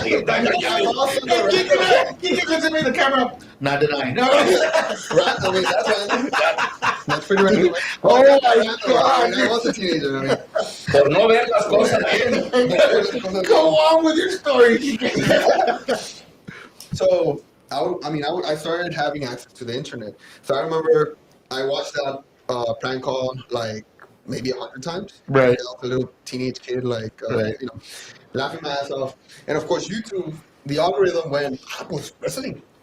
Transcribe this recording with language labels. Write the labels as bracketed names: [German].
[English] He looks at me in the camera. Not denying. No. Right? I mean, that's pretty random. Oh my God. I was a teenager. I mean. [Spanish] Por no ver las cosas bien. [English] Go on with your story. So I started having access to the internet. So I remember I watched that prank call like maybe 100 times. Right. A little teenage kid, like laughing my ass off. And of course, YouTube, the algorithm went, was wrestling.